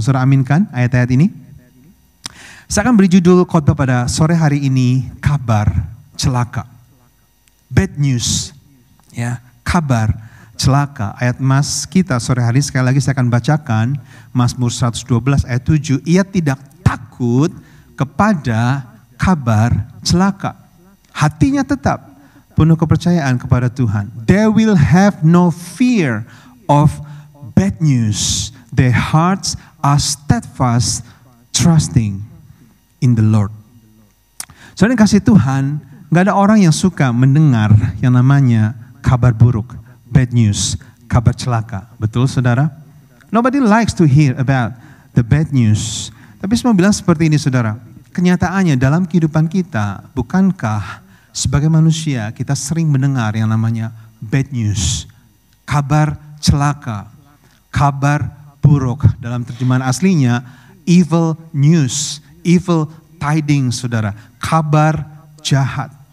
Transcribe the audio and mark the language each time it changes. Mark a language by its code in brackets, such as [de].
[id] Saudara aminkan ayat-ayat ini? Saya akan beri judul khotbah pada sore hari ini, kabar celaka. [en] Bad news. [id] Ya, kabar celaka. Ayat emas kita sore hari sekali lagi saya akan bacakan. Mazmur 112 ayat 7. Ia tidak takut kepada kabar celaka. Hatinya tetap penuh kepercayaan kepada Tuhan. [en] They will have no fear of bad news. Their hearts are steadfast, trusting in the Lord. [id] Soalnya kasih Tuhan, gak ada orang yang suka mendengar yang namanya kabar buruk, bad news, kabar celaka. Betul saudara? [en] Nobody likes to hear about the bad news. [id] Tapi semua bilang seperti ini saudara. Kenyataannya dalam kehidupan kita, bukankah sebagai manusia kita sering mendengar yang namanya bad news, kabar celaka, kabar buruk. Dalam terjemahan aslinya, [en] evil news, evil tidings [id] saudara, kabar jahat.